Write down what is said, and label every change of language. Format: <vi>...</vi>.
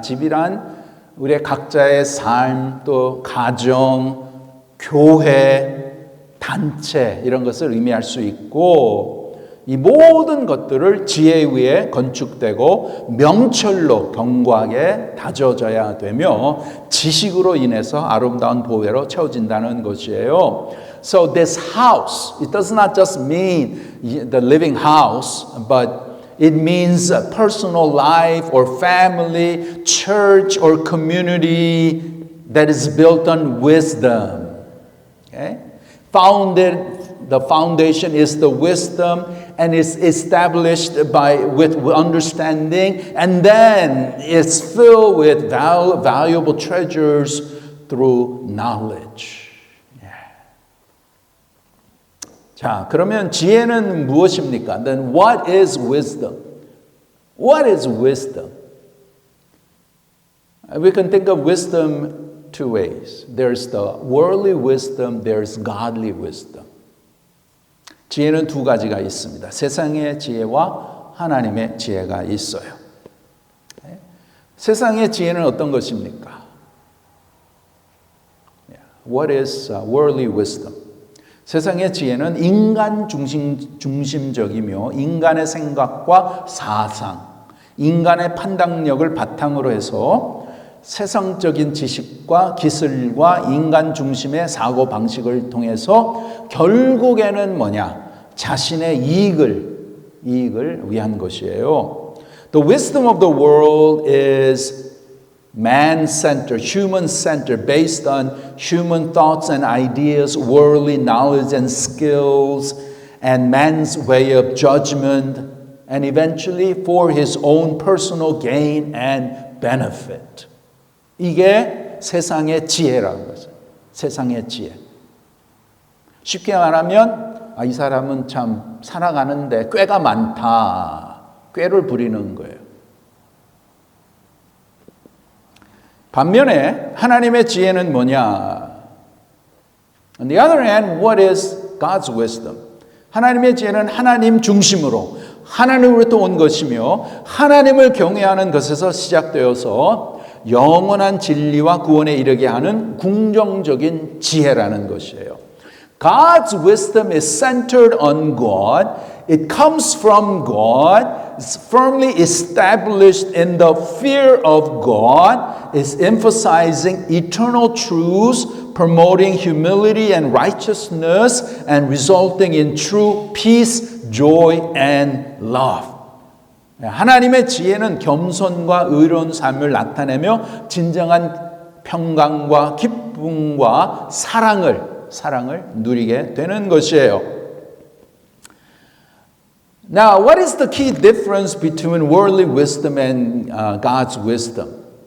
<ko>집이란 우리의 각자의 삶, 또 가정, 교회, 단체 이런 것을 의미할 수 있고 이 모든 것들을 지혜 위에 건축되고 명철로 견고하게 다져져야 되며 지식으로 인해서 아름다운 보배로 채워진다는 것이에요.</ko> <en>So this house, it does not just mean the living house, but it means a personal life or family, church or community that is built on wisdom. Okay? The foundation is the wisdom and is established with understanding, and then it's filled with valuable treasures through knowledge.</en> <ko>자, 그러면 지혜는 무엇입니까?</ko> <en>Then what is wisdom? What is wisdom? We can think of wisdom two ways. There's the worldly wisdom, there's godly wisdom.</en> <ko>지혜는 두 가지가 있습니다. 세상의 지혜와 하나님의 지혜가 있어요. 세상의 지혜는 어떤 것입니까?</ko> <en>What is worldly wisdom?</en> <ko>세상의 지혜는 인간 중심적이며 인간의 생각과 사상, 인간의 판단력을 바탕으로 해서 세상적인 지식과 기술과 인간 중심의 사고 방식을 통해서 결국에는 뭐냐? 자신의 이익을 위한 것이에요.</ko> <en>The wisdom of the world is man-centered, human-centered, based on human thoughts and ideas, worldly knowledge and skills, and man's way of judgment, and eventually for his own personal gain and benefit.</en> <ko>이게 세상의 지혜라는 거죠. 세상의 지혜. 쉽게 말하면 이 사람은 참 살아가는데 꾀가 많다. 꾀를 부리는 거예요. 반면에 하나님의 지혜는 뭐냐?</ko> <en>On the other hand, what is God's wisdom?</en> <ko>하나님의 지혜는 하나님 중심으로 하나님으로부터 온 것이며 하나님을 경외하는 것에서 시작되어서 영원한 진리와 구원에 이르게 하는 궁정적인 지혜라는 것이에요.</ko> <en>God's wisdom is centered on God. It comes from God. It's firmly established in the fear of God. It's emphasizing eternal truths, promoting humility and righteousness, and resulting in true peace, joy, and love.</en> <ko>하나님의 지혜는 겸손과 의로운 삶을 나타내며 진정한 평강과 기쁨과 사랑을 누리게 되는 것이에요.</ko> <en>Now, what is the key difference between worldly wisdom and God's wisdom?</en>